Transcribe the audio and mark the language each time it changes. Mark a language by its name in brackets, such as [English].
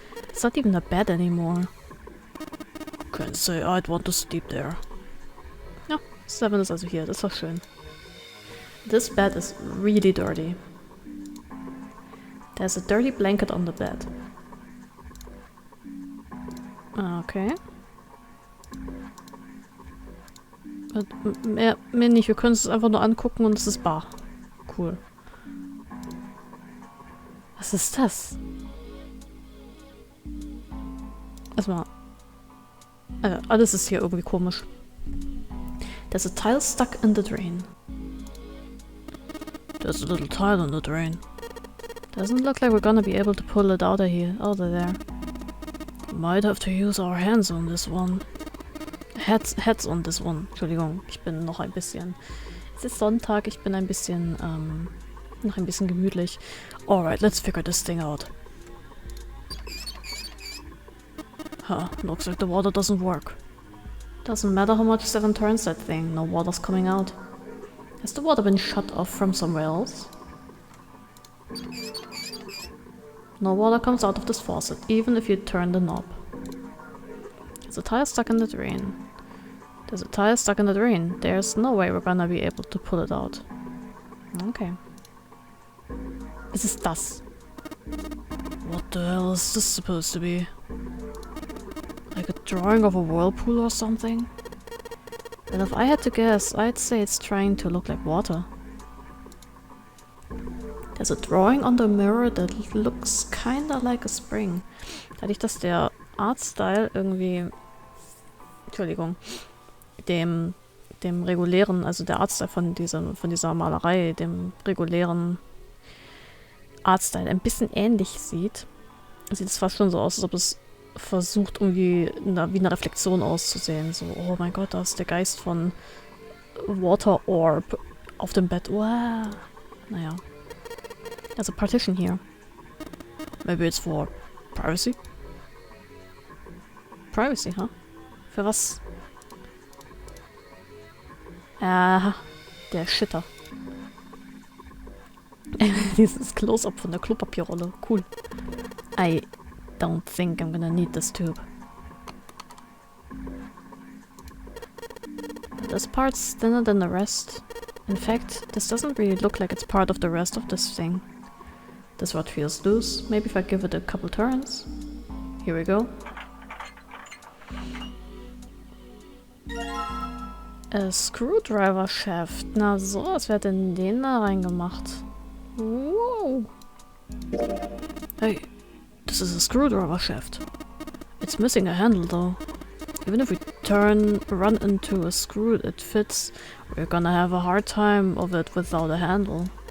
[English] It's not even a bed anymore. Can't say I'd want to sleep there. [German] Ja, Seven ist also hier, das ist doch schön. [English] This bed is really dirty. There's a dirty blanket on the bed. Okay. [German] Mehr nicht, wir können es einfach nur angucken und es ist bar. Cool. Was ist das? Erstmal. Alles ist hier irgendwie komisch. [English] There's a tile stuck in the drain. There's a little tile in the drain. Doesn't look like we're gonna be able to pull it out of there. Might have to use our hands on this one. Heads on this one. [German] Entschuldigung, ich bin noch ein bisschen... Es ist Sonntag, ich bin ein bisschen, noch ein bisschen gemütlich. [English] Alright, let's figure this thing out. Huh, looks like the water doesn't work. Doesn't matter how much Seven turns that thing, no water's coming out. Has the water been shut off from somewhere else? No water comes out of this faucet, even if you turn the knob. There's a tile stuck in the drain. There's a tile stuck in the drain. There's no way we're gonna be able to pull it out. Okay. [German] Was ist das? [English] What the hell is this supposed to be? Like a drawing of a whirlpool or something? But if I had to guess, I'd say it's trying to look like water. There's a drawing on the mirror that looks kinda like a spring. [German] Dadurch, dass der Artstyle irgendwie, Entschuldigung, dem regulären, also der Artstyle von dieser Malerei, dem regulären Artstyle ein bisschen ähnlich sieht es fast schon so aus, als ob es versucht, irgendwie wie eine Reflexion auszusehen. So, oh mein Gott, da ist der Geist von Water Orb auf dem Bett. Wow. Naja. [English] There's a partition here. Maybe it's for privacy? Privacy, huh? [German] Für was? Der Shitter. Dieses Close-up von der Klopapierrolle. [English] Cool. I don't think I'm gonna need this tube. This part's thinner than the rest. In fact, this doesn't really look like it's part of the rest of this thing. This rod feels loose. Maybe if I give it a couple turns. Here we go. A screwdriver shaft. [German] Na so, was wird denn den da reingemacht? [English] Wow. Hey, this is a screwdriver shaft. It's missing a handle though. Even if we run into a screw it fits, we're gonna have a hard time of it without a handle.